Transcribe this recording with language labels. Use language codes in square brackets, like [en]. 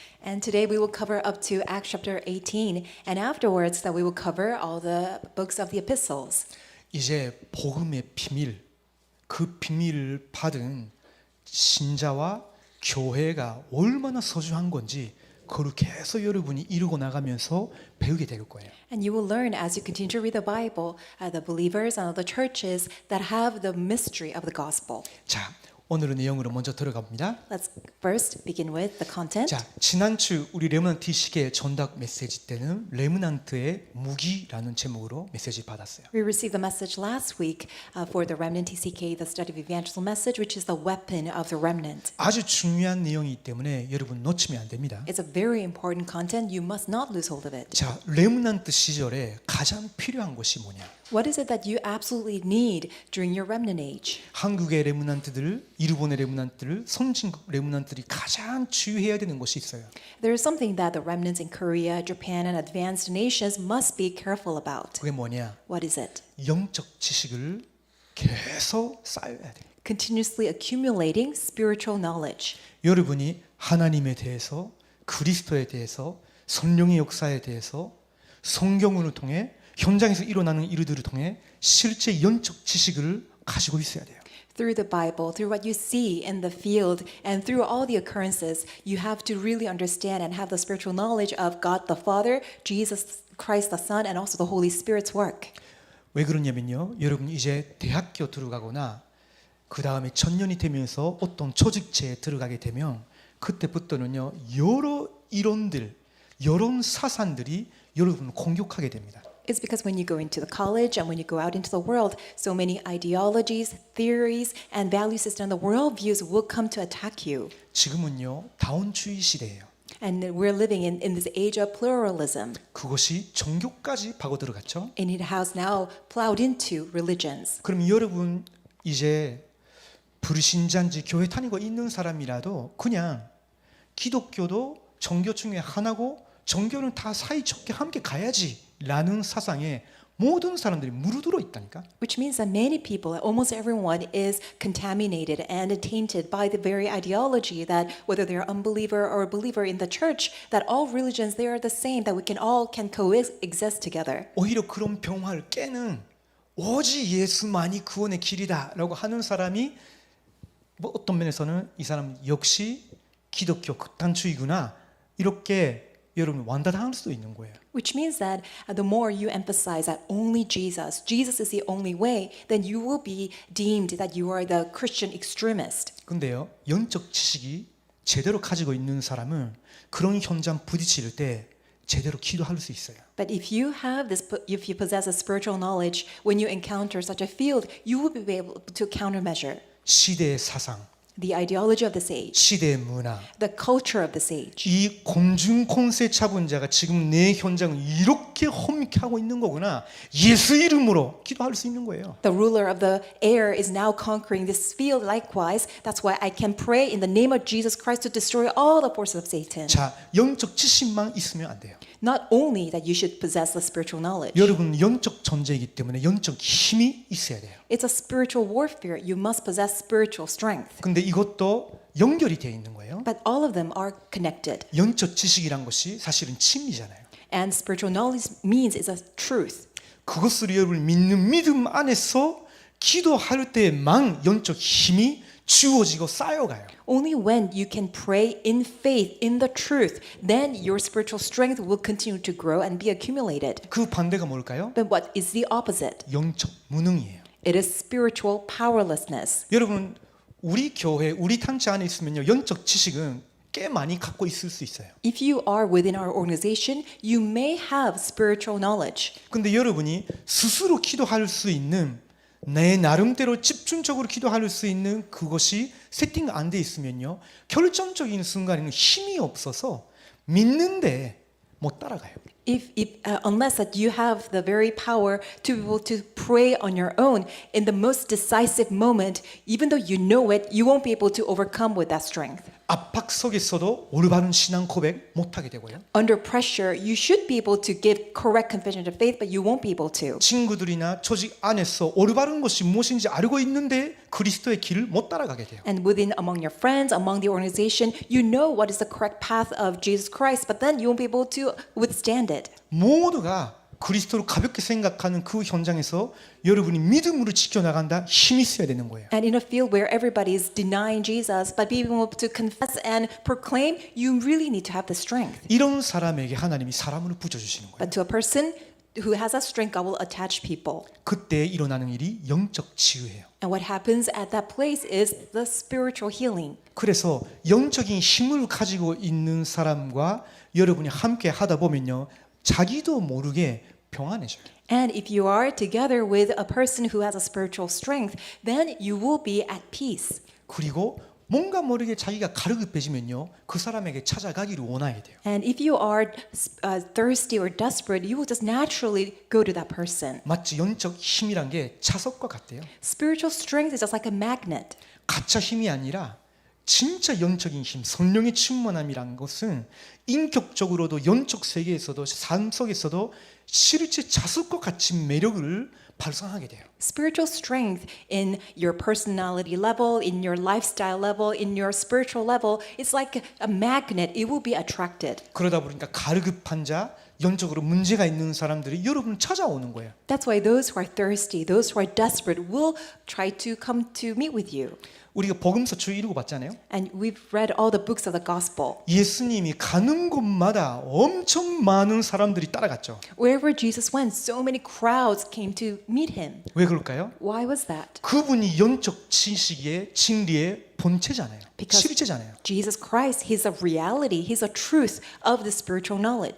[en] And today we will cover up to Acts chapter 18, and afterwards that we will cover all the books of the epistles. [ko] 이제 복음의 비밀, 그 비밀을 받은 신자와 교회가 얼마나 소중한 건지 그걸 계속 여러분이 이루고 나가면서 배우게 될 거예요. [en] And you will learn as you continue to read the Bible, the believers and the churches that have the mystery of the gospel. [ko] 자, 오늘의 내용으로 먼저 들어갑니다. [en] Let's first begin with the content. [ko] 자, 지난주 우리 레므넌트 시계 전답 메시지 때는 레므넌트의 무기라는 제목으로 메시지 받았어요. [en] We received the message last week for the Remnant TCK, the Study of Evangelism message, which is the weapon of the remnant. [ko] 아주 중요한 내용이기 때문에 여러분 놓치면 안 됩니다. [en] It's a very important content. You must not lose hold of it. [ko] 자, 레므넌트 시절에 가장 필요한 것이 뭐냐? [en] What is it that you absolutely need during your remnant age? [ko] 한국의 레므넌트들, 일본의 레므넌트들, 선진국 레므넌트들이 가장 주의해야 되는 것이 있어요. [en] There is something that the remnants in Korea, Japan, and advanced nations must be careful about. [ko] 그게 뭐냐? [en] What is it? [ko] 영적 지식을 계속 쌓아야 돼요. [en] Continuously accumulating spiritual knowledge. [ko] 여러분이 하나님에 대해서, 그리스도에 대해서, 성령의 역사에 대해서 성경을 통해 현장에서 일어나는 일들을 통해 실제 영적 지식을 가지고 있어야 돼요. [en] Through the Bible, through what you see in the field, and through all the occurrences, you have to really understand and have the spiritual knowledge of God the Father, Jesus Christ the Son, and also the Holy Spirit's work. [ko] 왜 그러냐면요. 여러분 이제 대학교 들어가거나 그 다음에 청년이 되면서 어떤 조직체에 들어가게 되면 그때부터는요. 여러 이론들, 여러 사상들이 여러분을 공격하게 됩니다. [en] It's because when you go into the college and when you go out into the world, so many ideologies, theories, and value system, the worldviews will come to attack you. [ko] 지금은요. 다원주의 시대예요. [en] And we're living in this age of pluralism. [ko] 그것이 종교까지 파고 들어갔죠. [en] And it has now plowed into religions. [ko] 그럼 여러분 이제 불신자인지 교회 다니고 있는 사람이라도 그냥 기독교도 종교 중에 하나고 종교는 다 사이좋게 함께 가야지라는 사상에 모든 사람들이 무르들어 있다니까. [en] Which means that many people, almost everyone, is contaminated and tainted by the very ideology that whether they're unbeliever or a believer in the church, that all religions they are the same, that we can coexist together. [ko] 오히려 그런 병화를 깨는 오직 예수만이 구원의 길이다라고 하는 사람이 뭐 어떤 면에서는 이 사람 역시 기독교 극단주의구나 이렇게 여러분 완다당할 수도 있는 거예요. [en] Which means that the more you emphasize that only Jesus is the only way, then you will be deemed that you are the Christian extremist. [ko] 근데요, 영적 지식이 제대로 가지고 있는 사람은 그런 현장 부딪힐 때 제대로 기도할 수 있어요. [en] But if you possess a spiritual knowledge, when you encounter such a field, you will be able to countermeasure [ko] 시대의 사상, [en] the ideology of this age, [ko] 시대의 문화, [en] the culture of this age. [ko] 이 공중 권세 잡은 자가 지금 내 현장을 이렇게 험케 하고 있는 거구나. 예수 이름으로 기도할 수 있는 거예요. [en] The ruler of the air is now conquering this field likewise. That's why I can pray in the name of Jesus Christ to destroy all the forces of Satan. [ko] 자, 영적 지식만 있으면 안 돼요. [en] Not only that you should possess the spiritual knowledge. [ko] 여러분 영적 존재이기 때문에 영적 힘이 있어야 돼요. [en] It's a spiritual warfare. You must possess spiritual strength. [ko] 근데 이것도 연결이 되어 있는 거예요. [en] But all of them are connected. [ko] 영적 지식이란 것이 사실은 진리잖아요. [en] And spiritual knowledge means it's a truth. [ko] 그것을 여러분 믿는 믿음 안에서 기도할 때만 영적 힘이 주어지고 쌓여가요. [en] Only when you can pray in faith, in the truth, then your spiritual strength will continue to grow and be accumulated. [ko] 그 반대가 뭘까요? [en] But what is the opposite? [ko] 영적 무능이에요. [en] It is spiritual powerlessness. [ko] 여러분 우리 교회, 우리 단체 안에 있으면요 영적 지식은 꽤 많이 갖고 있을 수 있어요. [en] If you are within our organization, you may have spiritual knowledge. [ko] 근데 여러분이 스스로 기도할 수 있는 내 나름대로 집중적으로 기도할 수 있는 그것이 세팅 안 돼 있으면요 결정적인 순간에는 힘이 없어서 믿는데 못 따라가요. [en] Unless that you have the very power to be able to pray on your own in the most decisive moment, even though you know it, you won't be able to overcome with that strength. [ko] 압박 속에서도 올바른 신앙 고백 못 하게 되고요. [en] Under pressure, you should be able to give correct confession of faith, but you won't be able to. [ko] 친구들이나 조직 안에서 올바른 것이 무엇인지 알고 있는데 그리스도의 길을 못 따라가게 돼요. [en] And within among your friends, among the organization, you know what is the correct path of Jesus Christ, but then you won't be able to withstand it. [ko] 모두가 그리스도를 가볍게 생각하는 그 현장에서 여러분이 믿음으로 지켜나간다 힘이 있어야 되는 거예요. [en] And in a field where everybody is denying Jesus, but being able to confess and proclaim, you really need to have the strength. [ko] 이런 사람에게 하나님이 사람을 붙여주시는 거예요. [en] But to a person, who has that strength, God will attach people. [ko] 그때 일어나는 일이 영적 치유예요. [en] And what happens at that place is the spiritual healing. [ko] 그래서 영적인 힘을 가지고 있는 사람과 여러분이 함께 하다 보면요, 자기도 모르게 평안해져요. [en] And if you are together with a person who has a spiritual strength, then you will be at peace. [ko] 그리고 뭔가 모르게 자기가 가르급해지면요, 그 사람에게 찾아가기를 원하게 돼요. [en] And if you are thirsty or desperate, you will just naturally go to that person. [ko] 마치 영적 힘이란 게 자석과 같대요. [en] Spiritual strength is just like a magnet. [ko] 가짜 힘이 아니라 진짜 영적인 힘, 성령의 충만함이란 것은 인격적으로도 영적 세계에서도 삶 속에서도 실제 자석과 같은 매력을 발산하게 돼요. [en] Spiritual strength in your personality level, in your lifestyle level, in your spiritual level, it's like a magnet. It will be attracted. [ko] 그러다 보니까 가르급한 자, 영적으로 문제가 있는 사람들이 여러분을 찾아오는 거예요. [en] That's why those who are thirsty, those who are desperate will try to come to meet with you. [ko] 우리가 복음서 주 읽어봤잖아요. [en] And we've read all the books of the gospel. [ko] 예수님이 가는 곳마다 엄청 많은 사람들이 따라갔죠. [en] Wherever Jesus went, so many crowds came to meet him. [ko] 왜 그럴까요? [en] Why was that? [ko] 그분이 영적 지식의 진리의 본체잖아요. [en] Because [ko] 실제잖아요. [en] Jesus Christ, He's a reality, He's a truth of the spiritual knowledge.